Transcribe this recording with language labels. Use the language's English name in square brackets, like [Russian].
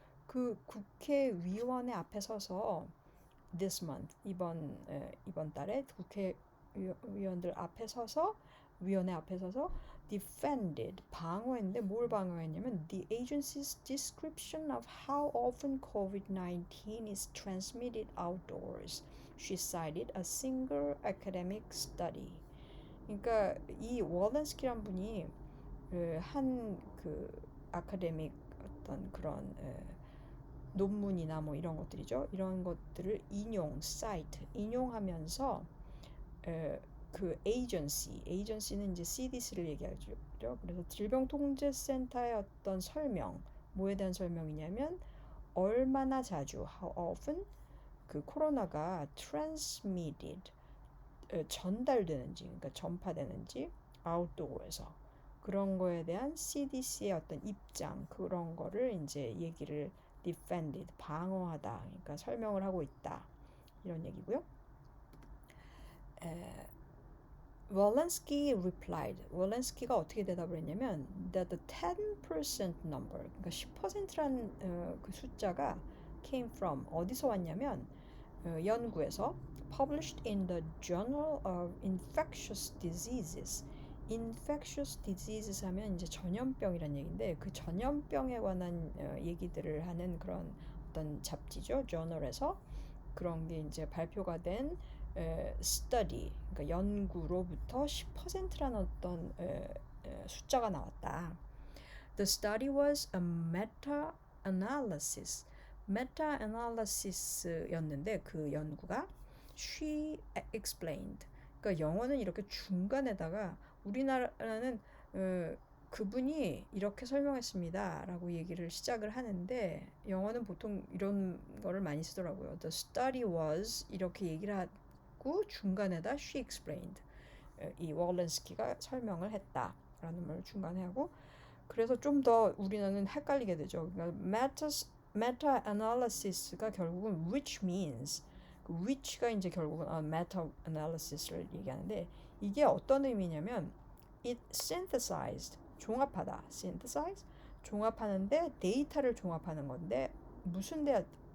[Korean] 그 국회위원회 앞에 서서 [English] this month, [Korean] 이번 달에 국회의원들 앞에 서서 위원회 앞에 서서 defended, 방어했는데 뭘 방어했냐면 [English] the agency's description of how often COVID-19 is transmitted outdoors. She cited a single academic study. [Korean] 그러니까 이 월렌스키란 분이 한그 아카데믹 어떤 그런 논문이나 뭐 이런 것들이죠. 이런 것들을 사이트 인용하면서 그 에이전시는 이제 CDC를 얘기하죠. 그래서 질병통제센터의 어떤 설명, 뭐에 대한 설명이냐면 얼마나 자주, how often 그 코로나가 transmitted 전달되는지, 그러니까 전파되는지 아웃도어에서 그런 거에 대한 CDC의 어떤 입장, 그런 거를 이제 얘기를 defended, 방어하다, 그러니까 설명을 하고 있다, 이런 얘기고요. [English] 월렌스키 replied. [Korean] 월렌스키가 어떻게 대답을 했냐면 [English] that the 10% number, [Korean] 그러니까 10%란 그 숫자가 [English] came from, [Korean] 어디서 왔냐면 연구에서 [English] published in the Journal of Infectious Diseases. [Korean] Infectious diseases 하면 이제 전염병이란 얘기인데 그 전염병에 관한 얘기들을 하는 그런 어떤 잡지죠. 저널에서 그런 게 이제 발표가 된 study, 그러니까 연구로부터 10%라는 어떤 숫자가 나왔다. [English] The study was a meta-analysis. [Korean] meta-analysis였는데 그 연구가 [English] she explained. [Korean] 그러니까 영어는 이렇게 중간에다가 우리나라는 그분이 이렇게 설명했습니다 라고 얘기를 시작을 하는데 영어는 보통 이런 거를 많이 쓰더라고요. [English] The study was [Korean] 이렇게 얘기를 하고 중간에다 [English] she explained. [Korean] 이 월렌스키가 설명을 했다 라는 말을 중간에 하고 그래서 좀 더 우리는 헷갈리게 되죠. 그러니까 meta-analysis가 결국은 [English] which means, [Korean] which가 이제 결국은 meta-analysis를 얘기하는데 이게 어떤 의미냐면 [English] it synthesized, [Korean] 종합하다, synthesize, 종합하는데 데이터를 종합하는 건데 무슨 데이터?